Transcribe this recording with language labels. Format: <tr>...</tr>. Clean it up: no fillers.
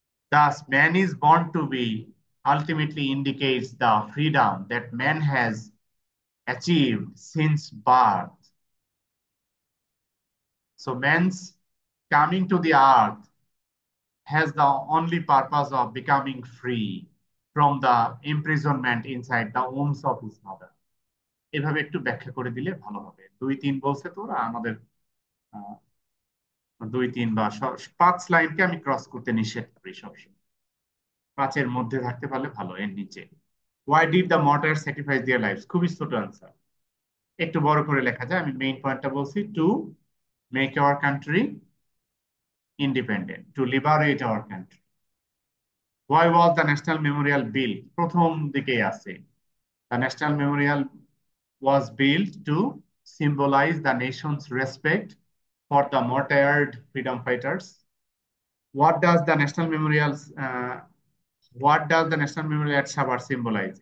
<en>Thus, man is born to be ultimately indicates the freedom that man has achieved since birth. So, man's coming to the earth has the only purpose of becoming free from the imprisonment inside the wombs of his mother.</en> <bn>এভাবে একটু ব্যাখ্যা করে দিলে ভালো হবে। 2-3 বলছে তো ওরা আমাদের, 2-3 বা 5 লাইনকে আমি ক্রস করতে নিষেধ করি সবসময়। 5-এর মধ্যে থাকতে পারলে ভালো, এর নিচে।</bn> <en>Why did the martyr sacrifice their lives?</en> <bn>খুবই ছোট আনসার, একটু বড় করে লেখা যায়। আমি মেইন পয়েন্টটা বলছি,</bn> <en>to make our country</en> <bn>independent, two liberate our country.</bn> <en>Why was the National Memorial built?</en> <bn>প্রথম দিকেই আছে,</bn> <en>the National Memorial was built to symbolize the nation's respect for the martyred freedom fighters. What does the National Memorial what does the National Memorial at Sabar symbolize?</en>